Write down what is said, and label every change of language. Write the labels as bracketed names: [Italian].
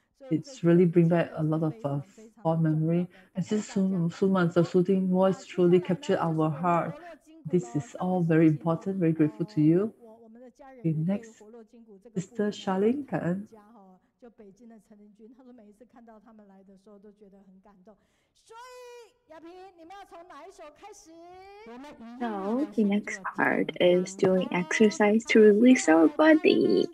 [English] It's really bring back a lot of fond memory. And Sister Suman's soothing voice truly captured our heart. This is all very important. Very grateful to you. Okay, next, Sister Charlene, 感恩。 [Chinese] 就北京的陈林君，他说每一次看到他们来的时候，都觉得很感动。所以，亚萍，你们要从哪一首开始？ [English] So the next part is doing exercise to release our body.